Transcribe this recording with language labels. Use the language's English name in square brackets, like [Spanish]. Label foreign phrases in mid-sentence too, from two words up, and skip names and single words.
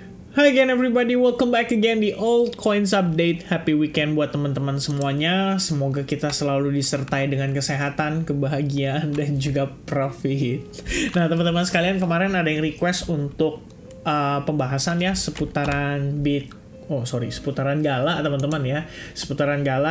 [English] Hi again everybody, welcome back again di Old Coins Update. Happy weekend [Indonesian] buat teman-teman semuanya. Semoga kita selalu disertai dengan kesehatan, kebahagiaan, dan juga profit. Nah teman-teman sekalian, kemarin ada yang request untuk pembahasan ya seputaran seputaran Gala teman-teman ya. Seputaran Gala.